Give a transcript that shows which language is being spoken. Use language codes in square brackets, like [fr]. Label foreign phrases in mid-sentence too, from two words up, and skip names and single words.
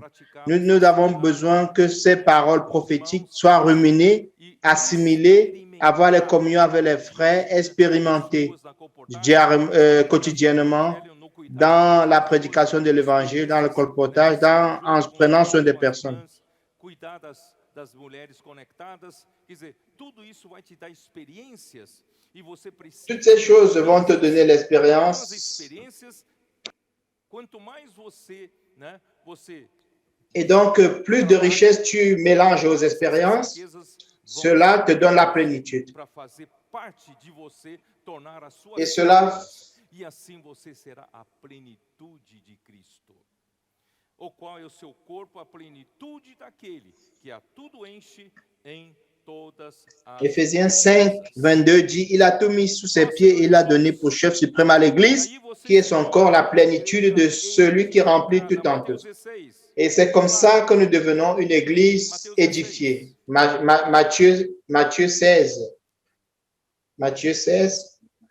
[fr] Nous avons besoin que ces paroles prophétiques soient ruminées, assimilées, avoir les communions avec les frères, expérimentées quotidiennement dans la prédication de l'Évangile, dans le colportage, en prenant soin des personnes. [pt] Das mulheres conectadas, quer dizer, tudo isso vai te dar experiências e você precisa. [fr] Toutes ces choses vont te donner l'expérience. [pt] Quanto mais você, né, você. [fr] Et donc, plus de richesses tu mélanges aux expériences, cela te donne la plénitude. Et cela. [pt] E assim você será a plenitude de Cristo. O qual é o seu corpo, a plenitude daquele que a tudo enche em todas as... [fr] Éphésiens 5, 22 dit, il a tout mis sous ses pieds et il a donné pour chef suprême à l'Église, qui est son corps, la plénitude de celui qui remplit tout en tous. Et c'est comme ça que nous devenons une Église édifiée. Matthieu 16. Matthieu 16.